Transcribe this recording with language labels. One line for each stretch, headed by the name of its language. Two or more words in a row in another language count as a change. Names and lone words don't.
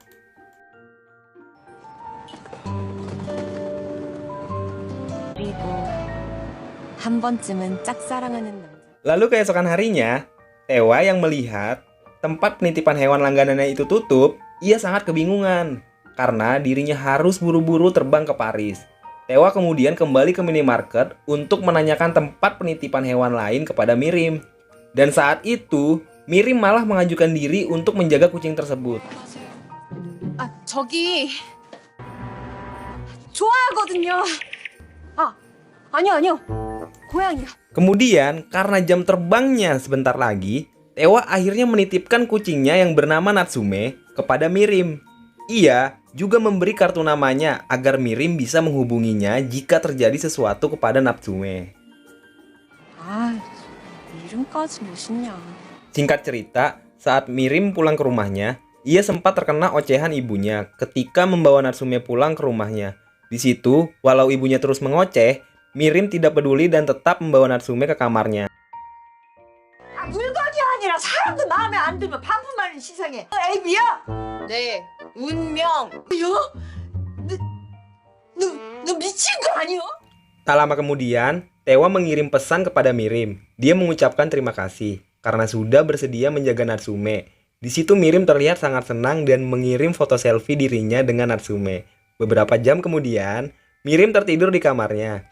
Indonesian: Lalu keesokan harinya, Tewa yang melihat tempat penitipan hewan langganannya itu tutup, ia sangat kebingungan karena dirinya harus buru-buru terbang ke Paris. Tewa kemudian kembali ke minimarket untuk menanyakan tempat penitipan hewan lain kepada Mirim. Dan saat itu, Mirim malah mengajukan diri untuk menjaga kucing tersebut.
Korean: 저기 좋아하거든요. 아니요. 고양이요.
Indonesian: Kemudian, karena jam terbangnya sebentar lagi, Tewa akhirnya menitipkan kucingnya yang bernama Natsume kepada Mirim. Ia juga memberi kartu namanya agar Mirim bisa menghubunginya jika terjadi sesuatu kepada Natsume.
Korean: 이름까지 멋있냐.
Indonesian: Singkat cerita, saat Mirim pulang ke rumahnya, ia sempat terkena ocehan ibunya ketika membawa Natsume pulang ke rumahnya. Di situ, walau ibunya terus mengoceh, Mirim tidak peduli dan tetap membawa Natsume ke kamarnya.
Korean: 물건이 아니라 사람도 마음에 안 들면 반품하는 시상에 애비야? 네, 운명. 너 미친 거 아니야?
Indonesian: Tak lama kemudian, Tewa mengirim pesan kepada Mirim. Dia mengucapkan terima kasih karena sudah bersedia menjaga Natsume. Di situ Mirim terlihat sangat senang dan mengirim foto selfie dirinya dengan Natsume. Beberapa jam kemudian, Mirim tertidur di kamarnya.